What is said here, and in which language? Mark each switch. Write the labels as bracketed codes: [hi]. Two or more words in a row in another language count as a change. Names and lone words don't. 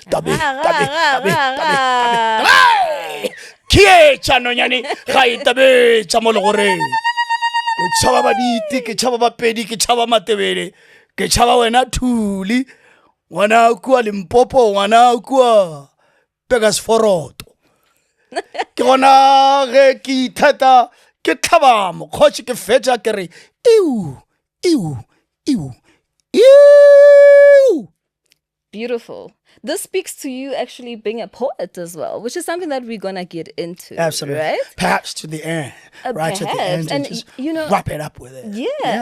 [nso] ke etša nonyane ga e tabe tša mo le goreng ke tšhaba baditi, ke tšhaba bapedi, ke tšhaba Matebele, ke tšhaba wena Thuli, ngwana kua Limpopo, ngwana kua Burgersforoto. Ke gona ge ke ithata ke tlhaba mokgotši ke fetša ke re Ew. [en] Beautiful. this speaks to you actually being a poet as well, which is something that we're gonna get into. Absolutely. Right? Perhaps to the end. Right at the Perhaps. end. And just you know, wrap it up with it. yeah.